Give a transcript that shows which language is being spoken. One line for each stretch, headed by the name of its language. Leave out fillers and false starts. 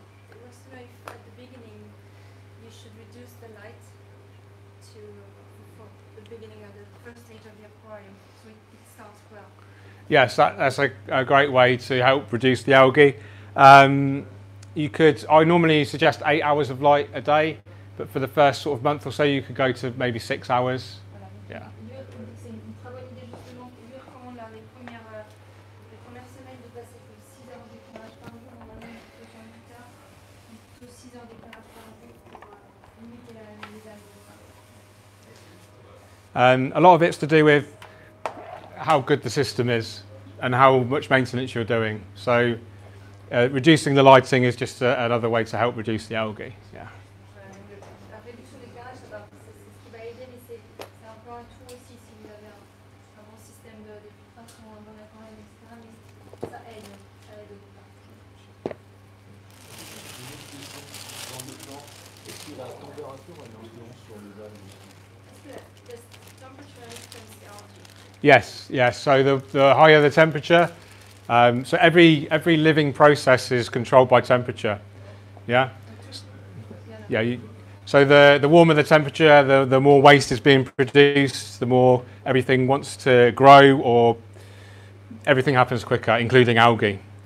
English: It wants to know if at the beginning you should reduce the light for the beginning of the first stage of the aquarium so it starts well. Yes, that's a great way to help reduce the algae. I normally suggest 8 hours of light a day, but for the first sort of month or so you could go to maybe 6 hours.
French: Voilà.
English: Yeah.
French: C'est une très bonne idée justement. Lui recommande les premières semaines de passer de 6 heures d'éclairage par jour, normalement plutôt 48 heures, plutôt 6 heures d'éclairage par jour pour limiter les algues.
English: A lot of it's to do with how good the system is and how much maintenance you're doing. So reducing the lighting is just another way to help reduce the algae. Yeah.
French: La réduction d'éclairage, c'est ce qui va aider, mais c'est un peu un tout aussi si vous avez un bon système de filtration, un bon aquarium, etc. Mais ça aide au départ. Est-ce que la température a une influence sur les algues?
English: The temperature resistance algae. Yes, yes. So the higher the temperature, so every living process is controlled by temperature. Yeah. Yeah. So the warmer the temperature, the more waste is being produced, the more everything wants to grow, or everything happens quicker, including algae.